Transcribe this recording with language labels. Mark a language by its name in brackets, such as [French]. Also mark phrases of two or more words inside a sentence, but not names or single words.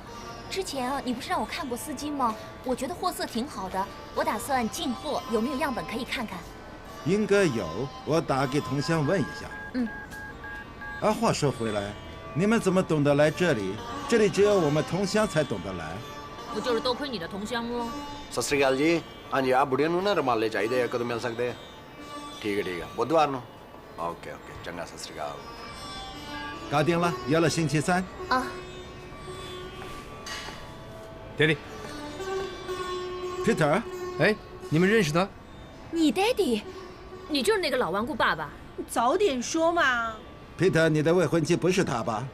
[Chinese] 之前啊，你不是让我看过丝巾吗？我觉得货色挺好的，我打算进货，有没有样本可以看看？应该有，我打给同乡问一下。话说回来，你们怎么懂得来这里？这里只有我们同乡才懂得来。不就是多亏你的同乡咯 [Punjabi] ਸਤ ਸ੍ਰੀ ਅਕਾਲ ਜੀ ਹਾਂ ਜੀ ਆਪ ਬੁੱਢੀਆ ਨਾ ਰੁਮਾਲੇ ਚਾਹੀਦੇ ਕਦੋਂ ਮਿਲ ਸਕਦੇ ਠੀਕ ਹੈ ਬੁੱਧਵਾਰ ਨੋ [English] OK OK [Punjabi] ਚੰਗਾ ਸਤ ਸ੍ਰੀ ਅਕਾਲ [Chinese] 搞定了，约了星期3。爹地 Peter，哎，你们认识他？你 Daddy，你就是那个老顽固爸爸。早点说嘛。 Peter， 你的未婚妻不是他吧？